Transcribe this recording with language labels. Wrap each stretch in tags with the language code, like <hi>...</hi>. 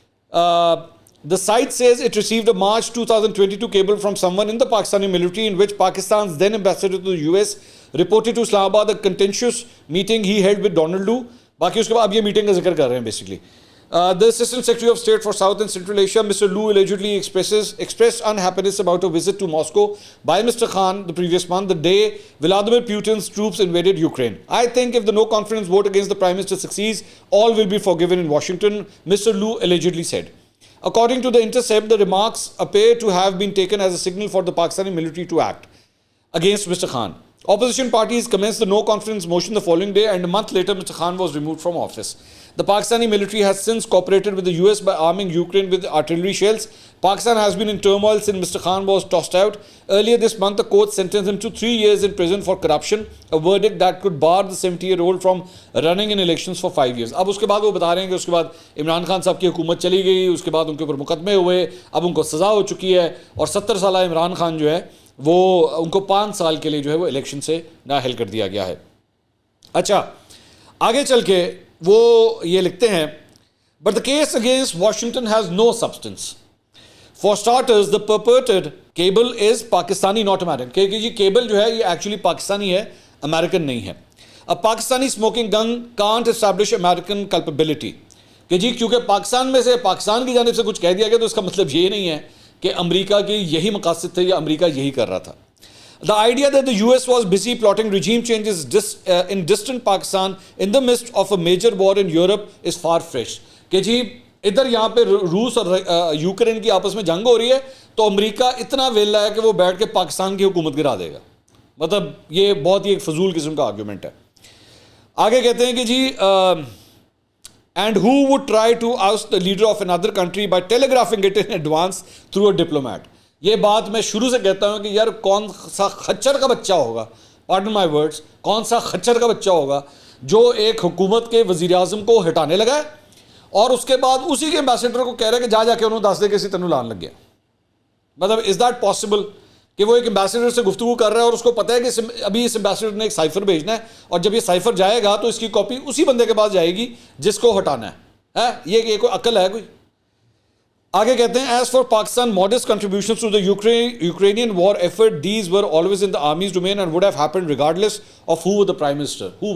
<en>The site says it received a March 2022 cable from someone in the Pakistani military in which Pakistan's then ambassador to the US reported to Islamabad a contentious meeting he held with Donald Lu.</en> <ur>باقی اس کے بعد اب یہ meeting کا ذکر کر رہے ہیں basically.</ur> <en>The Assistant Secretary of State for South and Central Asia, Mr. Lu, allegedly expressed unhappiness about a visit to Moscow by Mr. Khan the previous month, the day Vladimir Putin's troops invaded Ukraine. I think if the no-confidence vote against the Prime Minister succeeds, all will be forgiven in Washington, Mr. Lu allegedly said. According to The Intercept, the remarks appear to have been taken as a signal for the Pakistani military to act against Mr. Khan. Opposition parties commenced the no-confidence motion the following day, and a month later Mr. Khan was removed from office. The Pakistani military has since cooperated with the US by arming Ukraine with artillery shells. Pakistan has been in turmoil since Mr. Khan was tossed out. Earlier this month, the court sentenced him to 3 years in prison for corruption, a verdict that could bar the 70-year-old from running in elections for 5 years.</en> <ur>اب اس کے بعد وہ بتا رہے ہیں کہ اس کے بعد عمران خان صاحب کی حکومت چلی گئی, اس کے بعد ان کے اوپر مقدمے ہوئے, اب ان کو سزا ہو چکی ہے, اور 70 سالہ عمران خان جو ہے وہ ان کو 5 سال کے لیے جو ہے وہ الیکشن سے نااہل کر دیا گیا ہے. اچھا آگے چل کے وہ یہ لکھتے ہیں,</ur> <en>but the case against Washington has no substance. For starters, the purported cable is Pakistani, not American.</en> <ur>کہ جی کیبل جو ہے یہ ایکچولی پاکستانی ہے, امریکن نہیں ہے.</ur> <en>A Pakistani smoking gun can't establish American culpability.</en> <ur>کہ جی کیونکہ پاکستان میں سے پاکستان کی جانب سے کچھ کہہ دیا گیا تو اس کا مطلب یہ نہیں ہے کہ امریکہ کے یہی مقاصد تھے یا امریکہ یہی کر رہا تھا.</ur> <en>The idea that the US was busy plotting regime changes in distant Pakistan in the midst of a major war in Europe is far-fetched.</en> <ur>کہ جی ادھر یہاں پہ روس اور یوکرین کی آپس میں جنگ ہو رہی ہے تو امریکہ اتنا ویلا ہے کہ وہ بیٹھ کے پاکستان کی حکومت گرا دے گا. مطلب یہ بہت ہی ایک فضول قسم کا آرگیومنٹ ہے. آگے کہتے ہیں کہ جی</ur> <en>and who would try to oust the leader of another country by telegraphing it in advance through a diplomat.</en> <ur>یہ بات میں شروع سے کہتا ہوں کہ یار کون سا خچر کا بچہ ہوگا,</ur> <en>pardon my words,</en> <ur>کون سا خچر کا بچہ ہوگا جو ایک حکومت کے وزیر اعظم کو ہٹانے لگا ہے اور اس کے بعد اسی کے ایمبیسڈر کو کہہ رہا ہے کہ</ur> <pa>جا کے انہوں دس دے کہ اسی تینوں لان لگ گیا.</pa> <ur>مطلب</ur> <en>is that possible</en> <ur>کہ وہ ایک ایمبیسڈر سے گفتگو کر رہا ہے اور اس کو پتہ ہے کہ ابھی اس ایمبیسڈر نے ایک سائفر بھیجنا ہے اور جب یہ سائفر جائے گا تو اس کی کاپی اسی بندے کے پاس جائے گی جس کو ہٹانا ہے. یہ کوئی عقل ہے کوئی؟ آگے کہتے ہیں</ur> <en>As far Pakistan modest contributions to the Ukrainian war effort, these were always in the army's domain and would have happened regardless of who was the prime minister.</en>